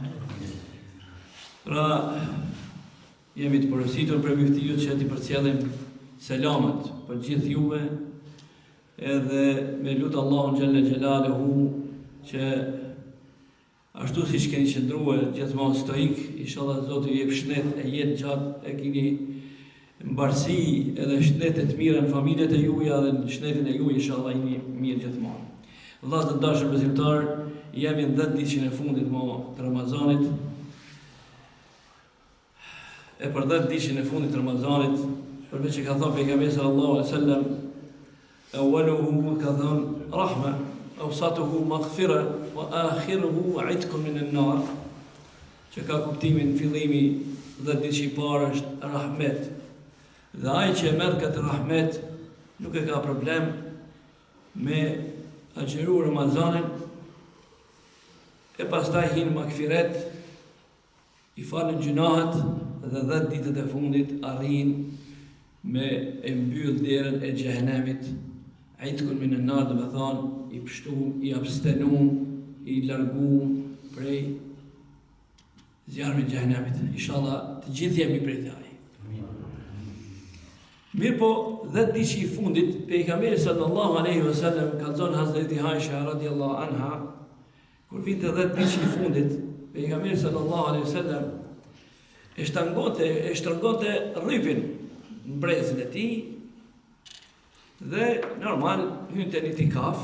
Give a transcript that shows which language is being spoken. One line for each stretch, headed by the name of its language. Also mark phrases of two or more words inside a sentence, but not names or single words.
Albanian: Pra jemi të porositur për miftijut që t'i përcjellim selamet për gjithë juve edhe me lutë Allahun
Arabic: جل جلاله
Albanian: që ashtu siç keni qëndruar gjithmonë stoik, inshallah Zoti ju jep shëndet e jetë gjatë, e keni mbarësi edhe shëndete të mira në familjet e juaja dhe në shëndetin e juaj inshallah jeni mirë gjithmonë. Vëllezër të dashur besimtar, jemi në 10 ditën e fundit të Ramazanit. E për 10 ditën e fundit të Ramazanit, përveç që ka thënë pejgamberi
Arabic: صلى الله عليه وسلم,
Albanian: awwaluhu ka thënë rahma,
Arabic: أوسطه مغفرة وآخره عتق من النار.
Albanian: Që ka kuptimin fillimi 10 ditë i parë është rahmet. Dhe ai që merr këtë rahmet nuk e ka problem me agjeru Ramazanin, e pastaj hin makfiret, i falen gjunahet dhe 10 ditët e fundit arrin me e mbyll derën e xhehenemit,
Arabic: عتق من النار,
Albanian: do të thonë i pështum, i abstenum, i largum prej zjarmit xhehenemit. Inshallah të gjithë jemi prej tij. Mirë po, 10 ditë i fundit, pejgamberi
Arabic: صلى الله عليه وسلم
Albanian: ka thënë Hazreti Aisha
Arabic: رضي الله عنها,
Albanian: kur vinte 10 ditë i fundit, pejgamberi
Arabic: صلى الله عليه وسلم
Albanian: e shtrëngonte rrypin në brezën e tij dhe normal hynte në itikaf.